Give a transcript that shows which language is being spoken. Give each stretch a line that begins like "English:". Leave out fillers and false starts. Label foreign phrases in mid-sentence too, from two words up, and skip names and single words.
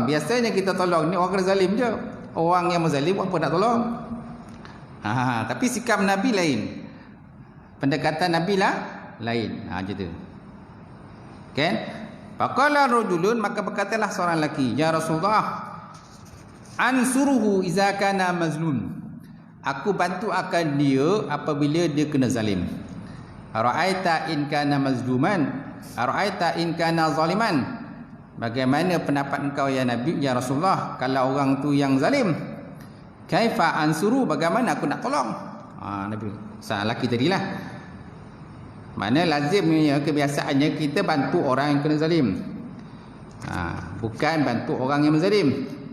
Malay: Biasanya kita tolong ni orang kena zalim je, orang yang menzalim apa nak tolong. Tapi sikap Nabi lain, pendekatan Nabi lah lain. Macam tu. Kan?
Arabic: Faqala rajulun,
Malay: maka berkatalah seorang lelaki,
Arabic: ya Rasulullah, ansuruhu iza kana mazlum.
Malay: Aku bantu akan dia apabila dia kena zalim.
Arabic: ara'aita in kana mazluman, ara'aita in kana zaliman,
Malay: bagaimana pendapat engkau
Arabic: ya Nabi, ya Rasulullah,
Malay: kalau orang tu yang zalim?
Arabic: Kaifa ansuru,
Malay: bagaimana aku nak tolong? Nabi salah laki tadilah. Mana lazimnya, kebiasaannya kita bantu orang yang kena zalim, bukan bantu orang yang menzalim.